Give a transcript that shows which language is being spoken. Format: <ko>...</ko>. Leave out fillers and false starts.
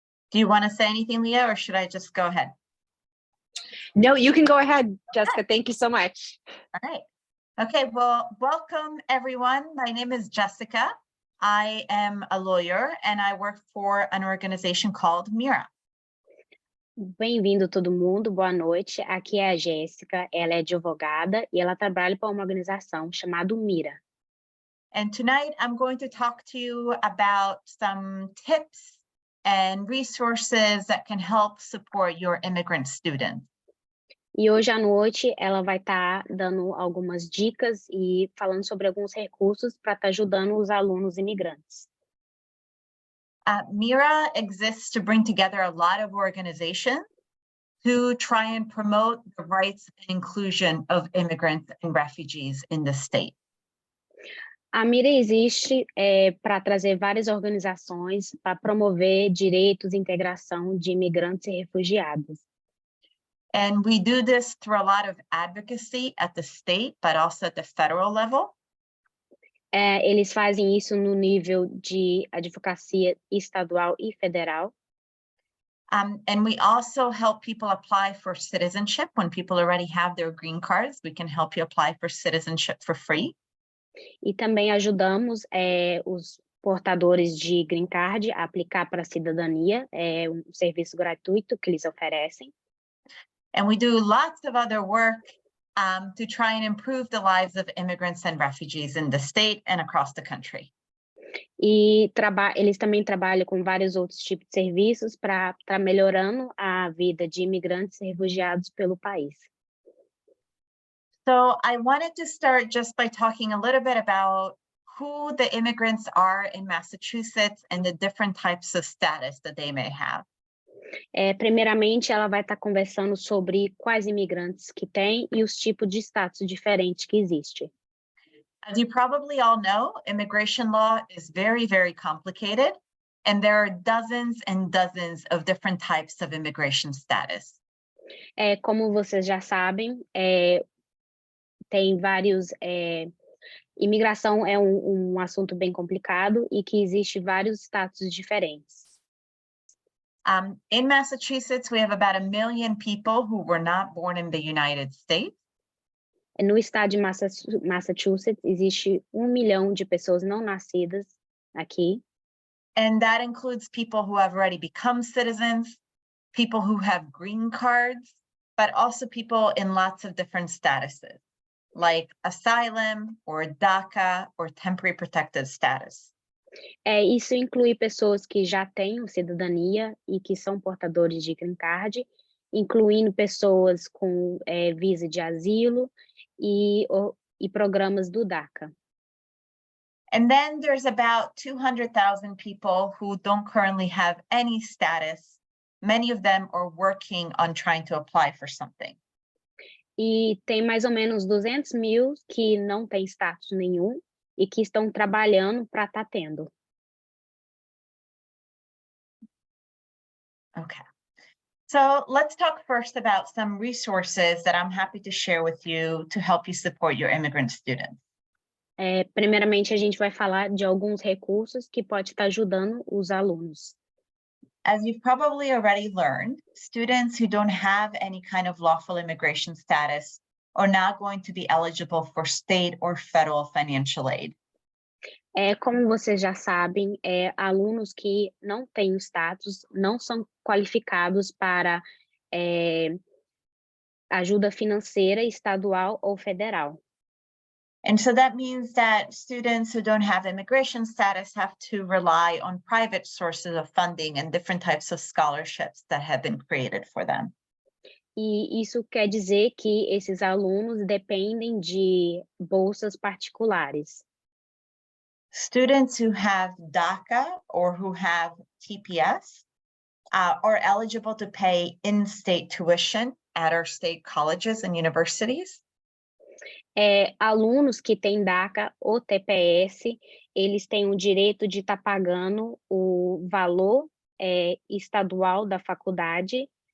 <en>Do you want to say anything, Leah, or should I just go ahead? No, you can go ahead, Jessica. Thank you so much. All right. Okay, well, welcome everyone. My name is Jessica. I am a lawyer and I work for an organization called MIRA.</en> <pt>Bem-vindo todo mundo, boa noite. Aqui é a Jéssica, ela é advogada e ela trabalha para uma organização chamada MIRA.</pt> <en>And tonight I'm going to talk to you about some tips and resources that can help support your immigrant students.</en> <pt>E hoje à noite ela vai estar dando algumas dicas e falando sobre alguns recursos para estar ajudando os alunos imigrantes.</pt> <en>MIRA exists to bring together a lot of organizations to try and promote the rights and inclusion of immigrants and refugees in the state.</en> <pt>A MIRA existe para trazer várias organizações para promover direitos e integração de imigrantes e refugiados.</pt> <en>And we do this through a lot of advocacy at the state, but also at the federal level.</en> <pt>Eles fazem isso no nível de advocacia estadual e federal.</pt> <en>And we also help people apply for citizenship. When people already have their green cards, we can help you apply for citizenship for free.</en> <pt>E também ajudamos os portadores de green card a aplicar para a cidadania, um serviço gratuito que eles oferecem.</pt> <en>And we do lots of other work to try and improve the lives of immigrants and refugees in the state and across the country.</en> <pt>E eles também trabalham com vários outros tipos de serviços para estar melhorando a vida de imigrantes e refugiados pelo país.</pt> <en>So I wanted to start just by talking a little bit about who the immigrants are in Massachusetts and the different types of status that they may have.</en> <pt>Primeiramente, ela vai estar conversando sobre quais imigrantes que tem e os tipos de status diferentes que existem.</pt> <en>As you probably all know, immigration law is very, very complicated, and there are dozens and dozens of different types of immigration status.</en> <pt>Como vocês já sabem, tem vários... imigração é um assunto bem complicado e que existe vários status diferentes.</pt> <en>In Massachusetts, we have about 1 million people who were not born in the United States.</en> <pt>No estado de Massachusetts, existe 1 milhão de pessoas não nascidas aqui.</pt> <en>And that includes people who have already become citizens, people who have green cards, but also people in lots of different statuses, like asylum or DACA or temporary protected status.</en> <pt>Isso inclui pessoas que já têm cidadania e que são portadores de green card, incluindo pessoas com visa de asilo e programas do DACA.</pt> <en>And then there's about 200,000 people who don't currently have any status. Many of them are working on trying to apply for something.</en> <pt>E tem mais ou menos 200 mil que não têm status nenhum e que estão trabalhando para estar tendo.</pt> <en>Okay. So let's talk first about some resources that I'm happy to share with you to help you support your immigrant students.</en> <pt>Primeiramente, a gente vai falar de alguns recursos que pode estar ajudando os alunos.</pt> <en>As you've probably already learned, students who don't have any kind of lawful immigration status are not going to be eligible for state or federal financial aid.</en> <pt>Como vocês já sabem, alunos que não têm o status não são qualificados para ajuda financeira estadual ou federal.</pt> <en>And so that means that students who don't have immigration status have to rely on private sources of funding and different types of scholarships that have been created for them.</en> <pt>E isso quer dizer que esses alunos dependem de bolsas particulares.</pt> <en>Students who have DACA or who have TPS are eligible to pay in-state tuition at our state colleges and universities.</en> <pt>Alunos que têm DACA ou TPS, eles têm o direito de estar pagando o valor estadual da faculdade.</pt>